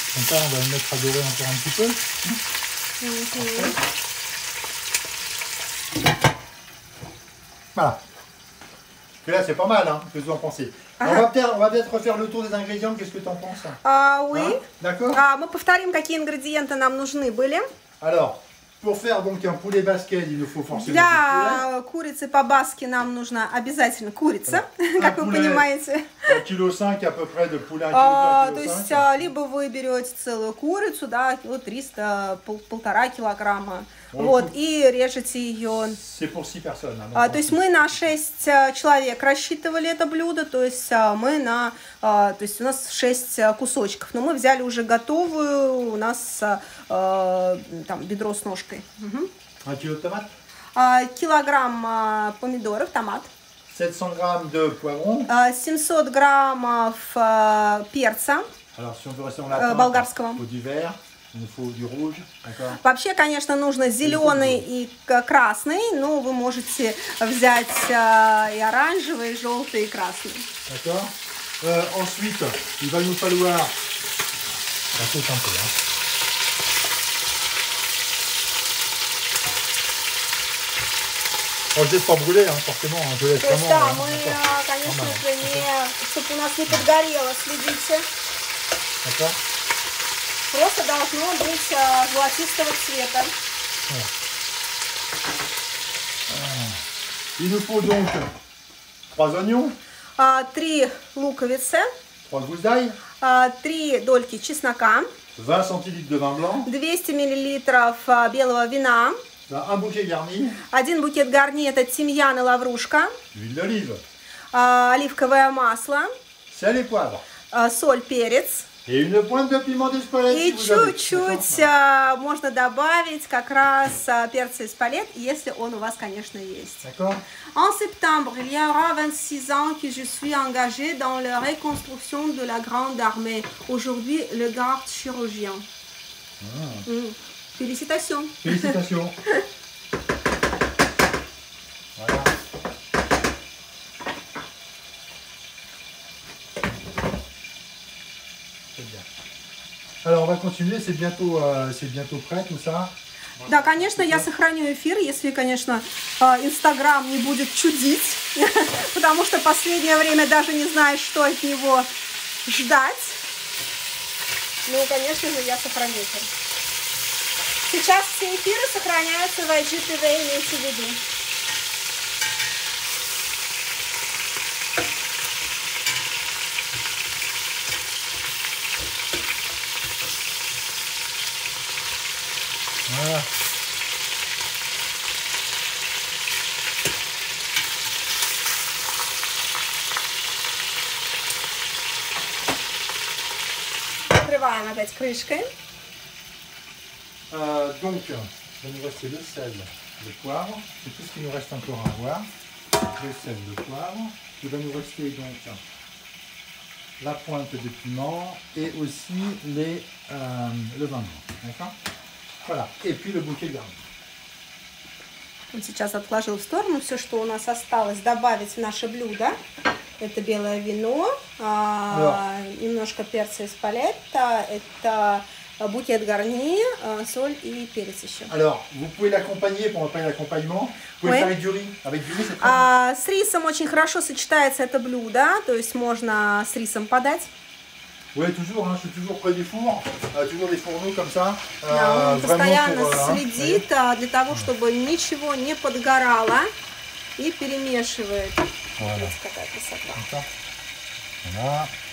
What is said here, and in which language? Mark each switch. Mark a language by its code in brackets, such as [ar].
[fr] Comme ça, on va le mettre à dorer encore un petit peu. Voilà. Et là, c'est pas mal, hein. Qu'est-ce que vous en pensez? On va peut-être refaire le tour des ingrédients. Qu'est-ce que tu en penses? Oui. Hein? D'accord. [ru] Мы повторим, какие ингредиенты нам нужны были. [fr] Alors, pour faire donc un poulet basquet, il nous faut forcément du [ru] Для курицы по-баски нам нужна обязательно курица, как вы понимаете. [fr] 1,5 kg à peu près de poulet, 1 kg. [ru] То есть, либо вы берете целую курицу, да, 300-1,5 килограмма, вот, и режете ее. [fr] C'est pour 6 personnes. [ru] То есть мы на 6 человек рассчитывали это блюдо, то есть то есть у нас 6 кусочков, но мы взяли уже готовую, у нас там бедро с ножкой. [fr] 1 kg de tomates. [ru] Килограмм помидоров, томат. [fr] 700 g de poivrons. [ru] 700 граммов перца. [fr] Alors, si on veut rester dans la [ru] болгарского. [fr] il faut du vert, il nous faut du rouge, d'accord. [ru] Вообще, конечно, нужно зеленый и красный, но вы можете взять и оранжевый, и желтый, и красный. [fr] D'accord. Ensuite, il va nous falloir... Ça saute un peu, hein. On ne laisse pas brûler, hein, forcément. Je laisse [ru] То есть, [fr] vraiment, [ru] да, мы, конечно же, чтобы у нас не подгорело, следите. [fr] D'accord. [ru] Просто должно быть золотистого цвета. [fr] Voilà. Il nous faut donc 3 oignons, [ru] 3 луковицы, [fr] 3 gousses d'ail, [ru] 3 дольки чеснока, [fr] 20 centilitres de vin blanc, [ru] 200 миллилитров белого вина, [fr] un bouquet garni, [ru] 1 букет гарни, это тимьян и лаврушка, [fr] l'huile d'olive, [ru] оливковое масло, [fr] sel et poivre, [ru] соль, перец. [fr] et une pointe de piment d'Espelette. [ru] И чуть-чуть можно добавить как раз перца эспалет, если он у вас, конечно, есть. [fr] En septembre, il y aura 26 ans que je suis engagée dans la reconstruction de la Grande Armée. Aujourd'hui, le garde chirurgien. Félicitations. Félicitations. Voilà. C'est bien. Alors on va continuer, c'est bientôt prêt tout ça. [ru] Да, конечно, я сохраню эфир, если, конечно, Инстаграм не будет чудить, потому что последнее время даже не знаешь, что от него ждать. Ну, конечно же, я сохраню эфир. Сейчас все эфиры сохраняются в IGTV, имейте в виду. [fr] Voilà. [ru] Накрываем опять крышкой. [fr] Donc, il va nous rester le sel, le poivre, c'est tout ce qu'il nous reste encore à voir. Le sel, le poivre. Il va nous rester donc la pointe de piment et aussi le vin blanc. D'accord. Voilà. Et puis le bouquet garni. [ru] Он сейчас отложил в сторону все, что у нас осталось добавить в наше блюдо. Это белое вино, немножко перца из палетта, это букет гарни, соль и перец еще. [fr] Alors, vous pouvez l'accompagner pour préparer l'accompagnement. Vous pouvez faire avec du riz. Avec du riz, c'est très bien. [ru] С рисом очень хорошо сочетается это блюдо, то есть можно с рисом подать. [fr] Oui, toujours, hein, je suis toujours près du four, toujours des fourneaux comme ça. [ru] Он постоянно следит для того, чтобы ничего не подгорало, и перемешивает. [fr] Voilà. [ru] Вот какая красота. [fr] Voilà.